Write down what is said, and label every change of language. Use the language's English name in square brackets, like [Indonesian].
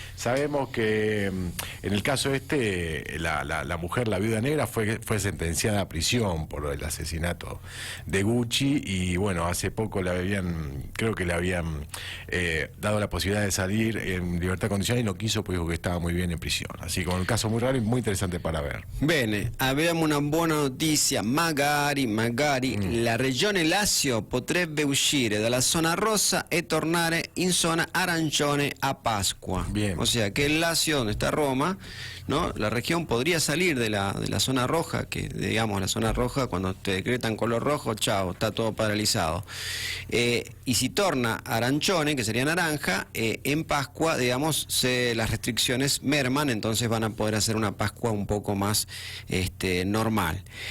[Spanish] Sabemos que en el caso la mujer, la viuda negra, fue sentenciada a prisión por el asesinato de Gucci y bueno, hace poco creo que le habían dado la posibilidad de salir en libertad condicional y no quiso, pues dijo que estaba muy bien en prisión. Así sí, con un caso muy raro y muy interesante para ver. [Italian] Bene, abbiamo una buona notizia, magari la regione Lazio potrebbe uscire dalla zona rossa e tornare in zona arancione a Pascua. [Spanish] Bien. O sea que el Lazio, donde está Roma, ¿no? La región podría salir de la zona roja, que digamos la zona roja, cuando te decretan color rojo, chao, está todo paralizado. Y si [Italian] torna arancione, [Spanish] que sería naranja, en Pascua, digamos, las restricciones merman, entonces van a poder hacer una Pascua un poco más normal.